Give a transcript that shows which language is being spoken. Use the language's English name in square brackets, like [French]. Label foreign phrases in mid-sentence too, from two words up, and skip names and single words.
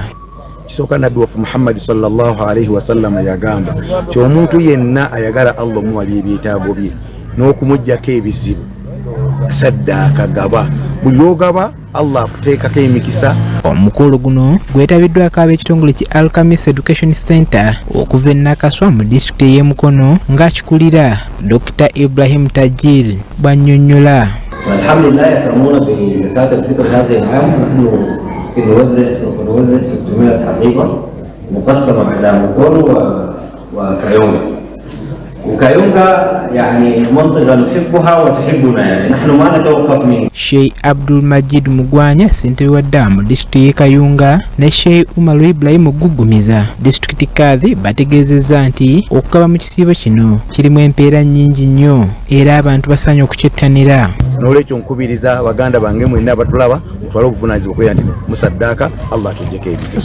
[Ganda] Kisooka nabbi waffe Muhammad [Arabic] صلى الله عليه وسلم [Ganda] yagamba nti omuntu yenna ayagala Allah omuwali ebyetaago bye n'okumuggyako ebizibu saddaaka gaba buli lw'ogaba Allah akuteekako emikisa. Omukolo guno gwetabiddwako ab'ekitongole ki Alchemist Education Center okuva e Nakaswa mu disitulikiti y'e Mukono ng'akikulira Dr. Ibrahim Tajil bw'annyonnyola. [Arabic] الحمد لله يكرمنا بزكاة الفطر هذا العام نحن سوف نوزع 600 حقيبة مقسمة على مكونو وكايونغا. وكايونغا يعني منطقة نحبها وتحبنا يعني نحن ما نتوقف من. [Ganda] Sheikh Abdul Majid Mugwanya senteri wa Damu disitulikiti Kayunga ne Sheikh Umaru Ibrahim Gugumiza disitulikiti Kadhi bategeezezza nti okukaba mu kisiibo kino kirimu empeera nnyingi nnyo era abantu basaanye okukyettanira. N'olwekyo nkubiriza baganda bange mwenna abatulaba mutwale okuvunaanyizibwa okwera nti musaddaaka Allah atuggyeko ebizibu.